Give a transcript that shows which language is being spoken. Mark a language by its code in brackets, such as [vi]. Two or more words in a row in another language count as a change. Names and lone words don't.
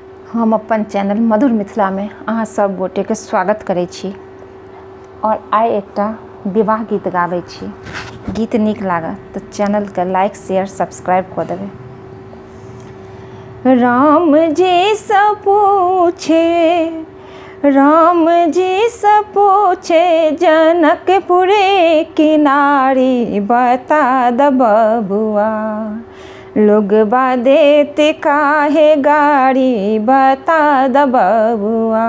[mai] हम अपन चैनल मधुर मिथिला में अहाँ सब गोटे के स्वागत करै छी और आइ एकटा विवाह गीत गाबै छी। गीत नीक लागत तो चैनल के [en] like share subscribe [mai] कऽ देबै। राम जी से पूछे जनकपुर की नारी बता द बबुआ, लोगबा देते काहे गाड़ी बता द बबुआ।